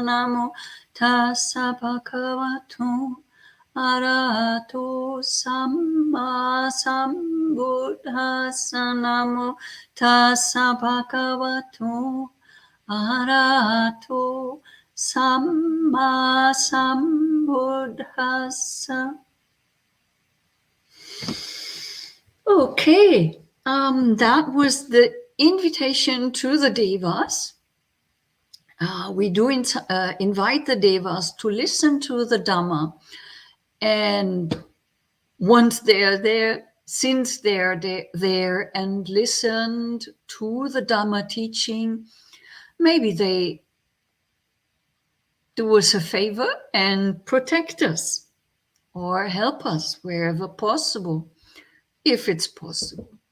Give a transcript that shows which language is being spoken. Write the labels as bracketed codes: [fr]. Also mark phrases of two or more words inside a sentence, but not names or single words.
[pi] Namo tassa bhagavato arahato samma sambuddhassa. Namo tassa bhagavato arahato samma sambuddhassa. [en] Okay, that was the invitation to the devas. We do invite the devas to listen to the Dhamma, and once they're there, since they're there and listened to the Dhamma teaching, maybe they do us a favor and protect us or help us wherever possible, if it's possible.